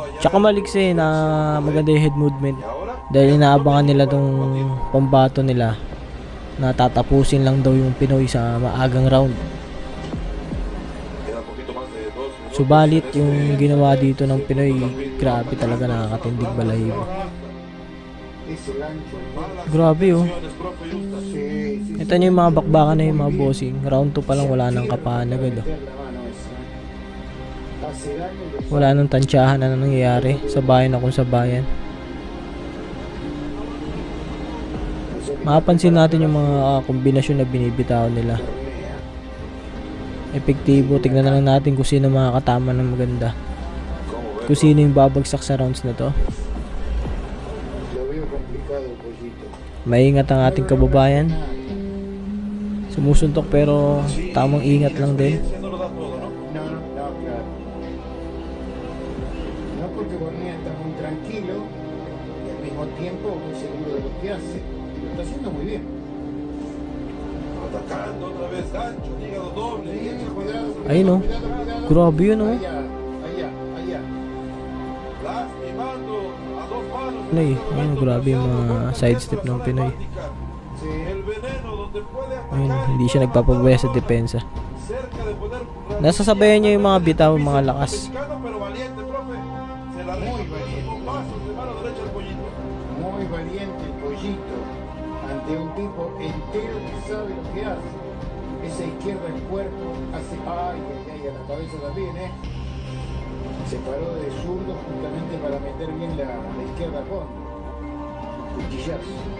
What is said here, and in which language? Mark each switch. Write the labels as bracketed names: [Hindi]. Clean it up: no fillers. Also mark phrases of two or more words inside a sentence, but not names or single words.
[Filipino] Tsaka maliksi na maganda yung [English] head movement. [Filipino] Dahil inaabangan nila tong pambato nila na tatapusin lang daw yung Pinoy sa maagang round. Subalit yung ginawa dito ng Pinoy, grabe talaga, nakakatindig balahibo. [Spanish] ese gancho. [Filipino] Grabe oh. [Spanish] Sí, sí, [Filipino] Ito nyo yung mga bakbakan na yung mga bossing. Round 2 pa lang wala nang kapahan agad oh. [Spanish] meter la mano esa. Hace daño y lo [Filipino] Wala nang tansyahan na nangyayari sa bayan na kung sa bayan. Mapapansin natin yung mga kombinasyon na binibitaw nila. [Spanish] tornea. [Filipino] Epektibo. Tignan na lang natin kung sino makakatama ng maganda. Kung sino yung babagsak sa rounds na to. [Spanish] Lo veo complicado el pollito. [Filipino] Maingat ang ating kababayan. Sumusuntok pero tamang ingat lang din. [Spanish] No, claro. No porque Bornea está muy tranquilo y al mismo tiempo muy seguro de lo que hace. Y lo está haciendo muy bien. Atacando otra vez gancho, hígado doble. Cuidado, [Filipino] Ayun oh. Grabe yun oh. [Spanish] Allá, allá, allá. Lastimando a dos manos. [Filipino] Pinoy. Ayun, grabe yung mga sidestep ng Pinoy. [Spanish] Sí. El veneno donde puede [Filipino] Ayun, [Spanish] atacar. [Filipino] hindi siya nagpapabaya sa depensa. [Spanish] Cerca de poder. [Filipino] Nasasabayan niya yung mga bitaw, mga lakas. [Spanish] Mexicano, pero valiente, profe. Se la Muy deja valiente. con pasos de mano derecha al pollito. Muy valiente el pollito ante un tipo entero que sabe lo que hace. Esa izquierda el cuerpo hace ay, ay, ay, a la cabeza también, Se paró de zurdo justamente para meter bien la izquierda con cuchillazo.